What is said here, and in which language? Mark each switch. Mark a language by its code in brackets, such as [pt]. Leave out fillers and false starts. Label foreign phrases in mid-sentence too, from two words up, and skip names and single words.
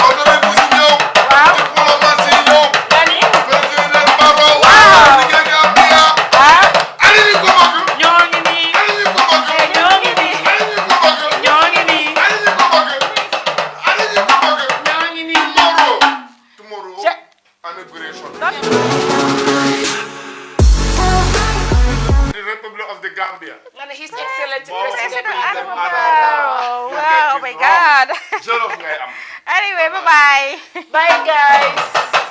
[wo] autorité si ñëw diplomatie ñëw président Barrow Gambia ani ñu ko bëgg ñoo ngi nii ani ñu ko bëgg ñoo ngi nii ani ñu ko bëgg ñoo ngi nii ani ñu ko bëgg ani ñu ko bëgg ñoo ngi nii [en] tomorrow inauguration the Republic of the Gambia and His Excellency President Adama Barrow. Wow, oh my God. [wo] Jolof ngay am [en] Anyway, bye-bye. Bye, guys.